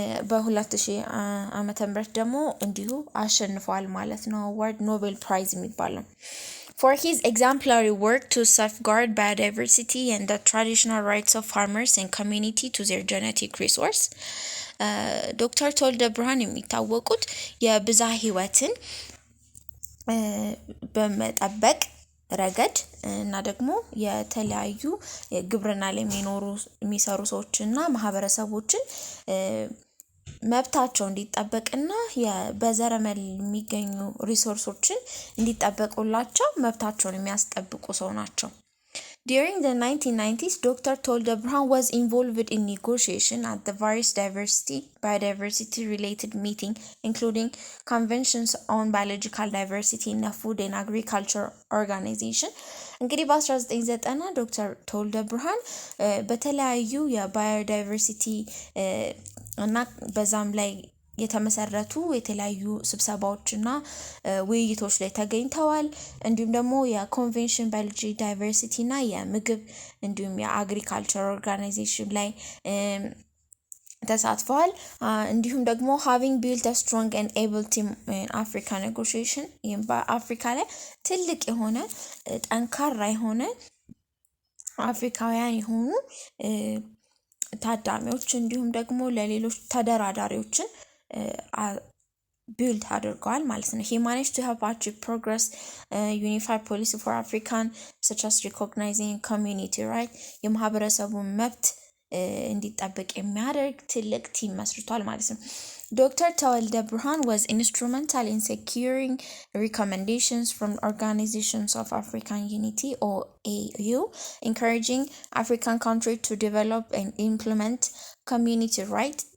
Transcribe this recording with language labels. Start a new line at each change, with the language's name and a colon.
Amharic: በ2000 ዓመተ ምህረት ደግሞ እንዲሁ አሸንፏል ማለት ነው። አዋርድ ኖቤል ፕራይዝ የሚባለው
English: for his exemplary work to safeguard biodiversity and the traditional rights of farmers and community to their genetic resource.
Amharic: ዶክተር ተወልደ ብርሃን የሚታወቁት የብዝሃ ሕይወትን በመጠበቅ ረገድ እና ደግሞ የተለያዩ ግብርና ላይ የሚሰሩ ሰዎችና ማህበረሰቦችን መብታቸው እንዲጠበቅና በዘረመል የሚገኙ ሪሶርሶችን እንዲጠበቁላቸው መብታቸውን የሚያስጠብቁ ሰው ናቸው።
English: During the 1990s, Dr. Tolda Burhan was involved in negotiation at the various biodiversity-related meetings, including conventions on biological diversity in the Food and Agriculture Organization.
Amharic: እንግዲህ በ1990 ዶክተር ተወልደ ብርሃን በተለያዩ የባዮዳይቨርሲቲ እና በዛም ላይ የተመሰረቱ የተለያዩ ስብሰባዎችና ውይይቶች ላይ ተገኝተዋል። እንዲሁም ደግሞ የኮንቬንሽን ባዮሎጂ ዳይቨርሲቲ እና የምግብ እንዲሁም የአግሪካልቸር ኦርጋናይዜሽን ላይ ተሳትፈዋል። እንዲሁም ደግሞ
English: having built a strong and able team in Africa negotiation
Amharic: በአፍሪካ ላይ ትልቅ የሆነ ጠንካራ የሆነ አፍሪካውያን የሆኑ ታዳሚዎች እንዲሁም ደግሞ ለሌሎች ተደራዳሪዎችን ቢልድ አድርገዋል ማለት ነው።
English: He managed to help achieve progress, unified policy for African such as recognizing community right
Amharic: የማህበረሰቡን መብት እንዲጠበቅ የሚያደርግ ትልቅ ቲም መስርቷል ማለት ነው።
English: Dr. ተወልደ ብርሃን was instrumental in securing recommendations from Organizations of African Unity or AU, encouraging African countries to develop and implement community rights.